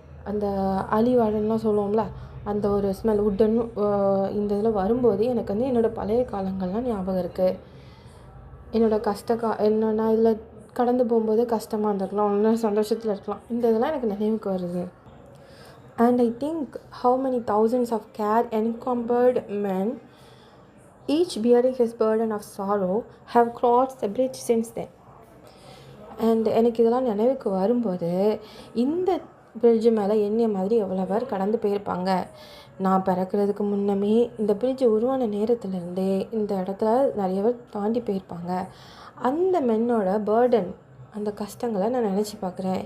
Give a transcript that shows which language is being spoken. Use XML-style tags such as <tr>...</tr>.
<ta>அந்த அலிவாடன்லாம் சொல்லுவோம்ல, அந்த ஒரு ஸ்மெல் உட்டன் இந்த இதில் வரும்போது எனக்கு என்னோடய பழைய காலங்கள்லாம் ஞாபகம் இருக்குது. என்னோடய நான் இதில் கடந்து போகும்போது கஷ்டமாக இருந்திருக்கலாம், ஒன்று சந்தோஷத்தில் இருக்கலாம், இந்த இதெல்லாம் எனக்கு நினைவுக்கு வருது.</ta> <en>And I think how many thousands of care-encumbered men, each bearing his burden of sorrow, have crossed the bridge since then.</en> <ta>And எனக்கு இதெல்லாம் நினைவுக்கு வரும்போது, இந்த பிரிட்ஜு மேலே என்னைய மாதிரி எவ்வளோ பேர் கடந்து போயிருப்பாங்க. நான் பிறக்கிறதுக்கு முன்னமே இந்த பிரிட்ஜு உருவான நேரத்துலேருந்தே இந்த இடத்துல நிறைய பேர் தாண்டி போயிருப்பாங்க. அந்த மென்னோட பேர்டன், அந்த கஷ்டங்களை நான் நினச்சி பார்க்குறேன்.</ta>